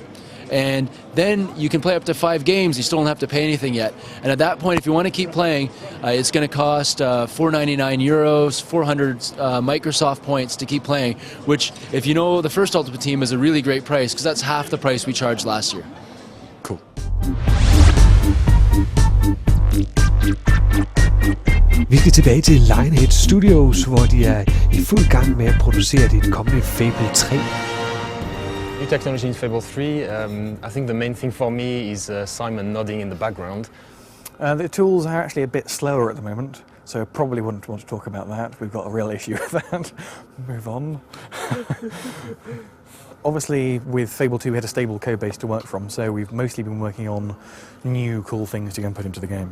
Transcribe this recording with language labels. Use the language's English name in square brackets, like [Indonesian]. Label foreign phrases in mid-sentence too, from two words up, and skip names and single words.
[English] And then you can play up to 5 games. You still don't have to pay anything yet. And at that point, if you want to keep playing, it's going to cost €499, 400 Microsoft points to keep playing, which, if you know the First Ultimate Team, is a really great price, because that's half the price we charged last year. Cool. [Danish] Vi skal tilbage til Lionhead Studios, hvor de er i fuld gang med at producere det kommende Fable 3. [English] New technology in Fable 3, I think the main thing for me is Simon nodding in the background. The tools are actually a bit slower at the moment, so I probably wouldn't want to talk about that. We've got a real issue with that. Move on. Obviously, with Fable 2, we had a stable code base to work from, so we've mostly been working on new cool things to go and put into the game.